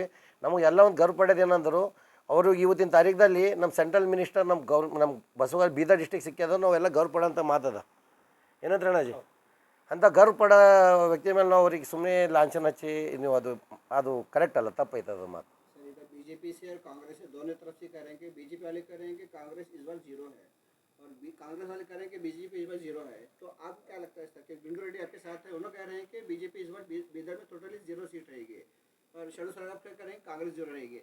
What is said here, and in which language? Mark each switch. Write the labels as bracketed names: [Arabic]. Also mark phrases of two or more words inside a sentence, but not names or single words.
[Kannada] ನಮಗೆ ಎಲ್ಲ ಒಂದು ಗರ್ವ ಪಡೋದು ಏನಂದ್ರು, ಅವರು ಇವತ್ತಿನ ತಾರೀಖದಲ್ಲಿ ನಮ್ಮ [English] central minister [Kannada] ನಮ್ಮ ಬಸವ ಬೀದರ್ ಡಿಸ್ಟಿಕ್ ಸಿಕ್ಕ್ಯದ, ನಾವೆಲ್ಲ ಗರ್ವ ಪಡೋಂಥ ಮಾತದ. ಏನಂದ್ರೆ ಅಣ್ಣಾಜಿ, ಅಂಥ ಗರ್ವ ಪಡೋ ವ್ಯಕ್ತಿ ಮೇಲೆ ನಾವು ಅವ್ರಿಗೆ ಸುಮ್ಮನೆ ಲಾಂಛನ ಹಚ್ಚಿ ನೀವು ಅದು ಕರೆಕ್ಟ್ ಅಲ್ಲ, ತಪ್ಪೈತೆ ಅದು ಮಾತು. [Hindi] बीजेपी से और कांग्रेस से दोनों तरफ से कह रहे हैं कि बीजेपी वाले कह रहे हैं कि कांग्रेस इस बार जीरो है और कांग्रेस वाले कह रहे हैं कि बीजेपी इस बार जीरो है. तो आपको क्या लगता है इस तरह? बिंदु रेड्डी आपके साथ है, उन्होंने कह रहे हैं कि बीजेपी इस बार बीदर में टोटली 0 सीट रहेगी और शरणु सरकार कह रहे हैं कांग्रेस जीरो रहेगी.